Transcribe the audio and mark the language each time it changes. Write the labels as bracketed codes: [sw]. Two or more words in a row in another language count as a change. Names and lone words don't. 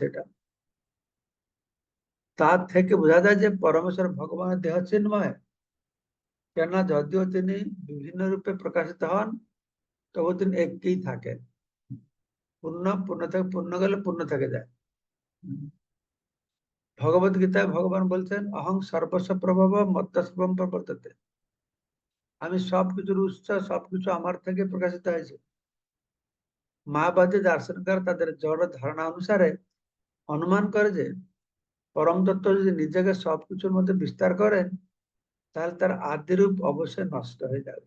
[bn] এটা তার থেকে বোঝা যায় যে পরমেশ্বর ভগবানের দেহ চিন্ময়। কেননা যদিও তিনি বিভিন্ন রূপে প্রকাশিত হন, তবু তিনি একই থাকেন। পূর্ণ পূর্ণ থেকে পূর্ণ গেলে পূর্ণ থেকে যায়। ভগবত গীতায় ভগবান বলছেন [sa] অহং সর্বস্ব প্রভব মত্ত সর্বম প্রবর্ততে। [bn] আমি সবকিছুর উৎস, সবকিছু আমার থেকে প্রকাশিত হয়েছে। মায়াবাদী দার্শনিকরা তাদের জড় ধারণা অনুসারে অনুমান করে যে পরম তত্ত্ব যদি নিজেকে সবকিছুর মধ্যে বিস্তার করেন তাহলে তার আদিরূপ অবশ্যই নষ্ট হয়ে যাবে।